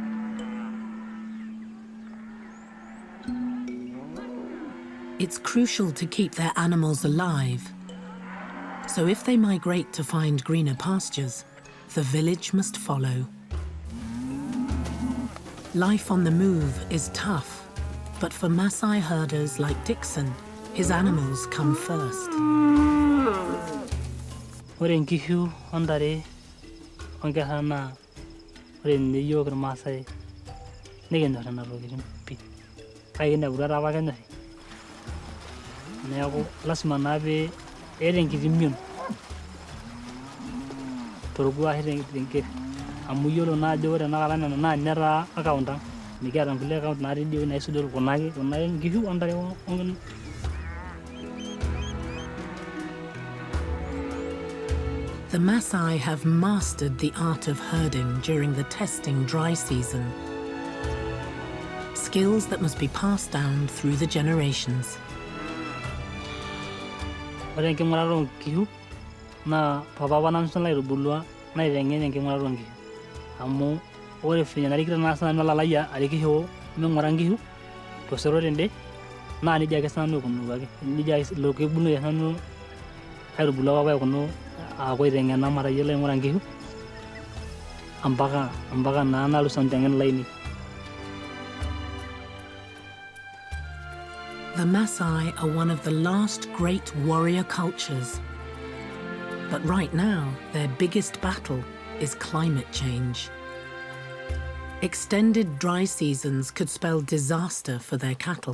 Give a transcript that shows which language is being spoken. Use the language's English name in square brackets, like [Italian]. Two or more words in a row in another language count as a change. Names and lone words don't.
[English] It's crucial to keep their animals alive. So if they migrate to find greener pastures, the village must follow. Life on the move is tough, but for Maasai herders like Dixon, his animals come first. [Masai] Ore nkishu ondare onkera naa ore ninye yiok irmaasai nikinyor nena tokitin pii. Kake kineputua taa apa kenyorri. Neeku lasima naa pee eeta enkiti mion torkuashi tenker. Amu yiolo naa ajo ore tenakata nena naa ninye taa account ang'. Mikiata nkulie account natii idie naisudoro kuna nkishu ontare onken. [English] The Maasai have mastered the art of herding during the testing dry season. Skills that must be passed down through the generations. [Masai] Ore enking'urata oonkishu naa papa apa nanu laitubulua naiteng'en enking'urata oonkishu. Amu ore venye narikito naa sinanu olalai arikisho ming'ura nkishu tosero tende naa nejia ake sinanu aikunaki. Nejia ilo kebunoi sinanu aitubulu apa aikunu aaku aiteng'ena matayiolo aing'ura nkishu ampaka naa nalus aiteng'en ilainei. [English] The Maasai are one of the last great warrior cultures. But right now, their biggest battle is climate change. Extended dry seasons could spell disaster for their cattle.